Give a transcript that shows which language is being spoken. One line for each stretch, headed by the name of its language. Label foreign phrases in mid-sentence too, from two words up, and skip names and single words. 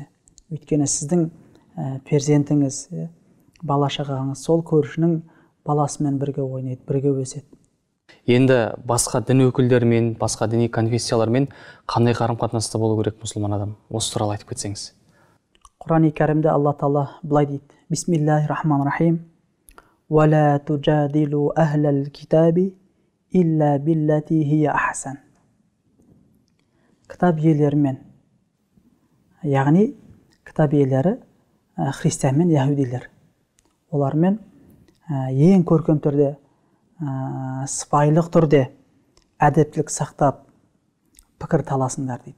Kazakh: Өйткені сіздің перзентіңіз, бала-шағаңыз сол көршінің баласымен бірге ойнайды, бірге өседі. Енді басқа дін өкілдерімен, басқа діни конфессиялармен қандай қарым-қатынаста болу керек мұсылман адам? Осы туралы айтып кетсеңіз. Құран-ы Кәрімде Алла Тағала былай дейді:
Arabic: بسم الله الرحمن الرحيم. وَلَا تُجَادِلُوا أَهْلَ الْكِتَابِ إِلَّا بِالَّتِي هِيَ أَحْسَنُ.
Kazakh: Кітап иелерімен, яғни кітап иелері христиан мен яһудилер. Олармен ең көркем түрде, сыпайылық түрде, әдептілік сақтап пікір таласыңдар дейді.